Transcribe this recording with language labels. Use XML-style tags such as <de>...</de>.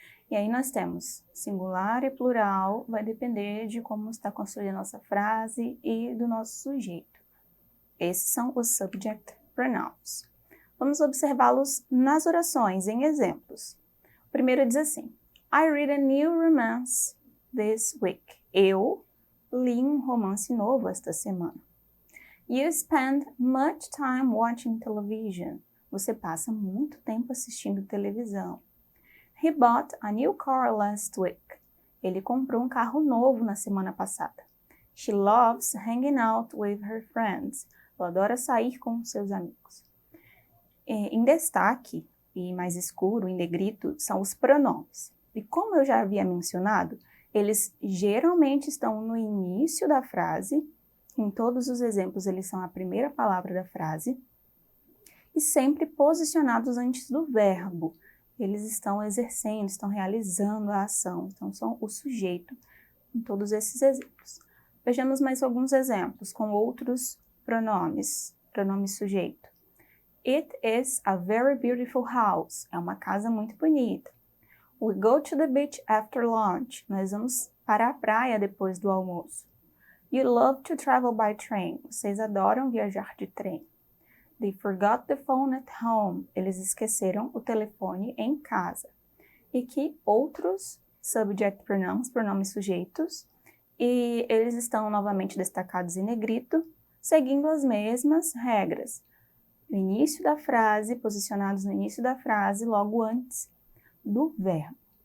<pt>E aí nós temos singular e plural, vai depender de como está construída a nossa frase e do nosso sujeito. Esses são os subject pronouns. Vamos observá-los nas orações, em exemplos. O primeiro diz assim:</pt> <en>I read a new romance this week.</en> <pt>Eu li um romance novo esta semana.</pt> <en>You spend much time watching television.</en> <pt>Você passa muito tempo assistindo televisão.</pt> <en>He bought a new car last week.</en> <pt>Ele comprou um carro novo na semana passada.</pt> <en>She loves hanging out with her friends.</en> <pt>Ela adora sair com seus amigos. Em destaque, e mais escuro, em negrito, são os pronomes. E como eu já havia mencionado, eles geralmente estão no início da frase. Em todos os exemplos, eles são a primeira palavra da frase. E sempre posicionados antes do verbo. Eles estão exercendo, estão realizando a ação. Então, são o sujeito em todos esses exemplos. Vejamos mais alguns exemplos com outros pronomes. Pronome sujeito.</pt> <en>It is a very beautiful house.</en> <pt>É uma casa muito bonita.</pt> <en>We go to the beach after lunch.</en> <pt>Nós vamos para a praia depois do almoço.</pt> <en>You love to travel by train.</en> <pt>Vocês adoram viajar de trem.</pt> <en>They forgot the phone at home.</en> <pt>Eles esqueceram o telefone em casa. E que outros subject pronouns, pronomes sujeitos, e eles estão novamente destacados em negrito, seguindo as mesmas regras. No início da frase, posicionados no início da frase, logo antes do verbo.</pt>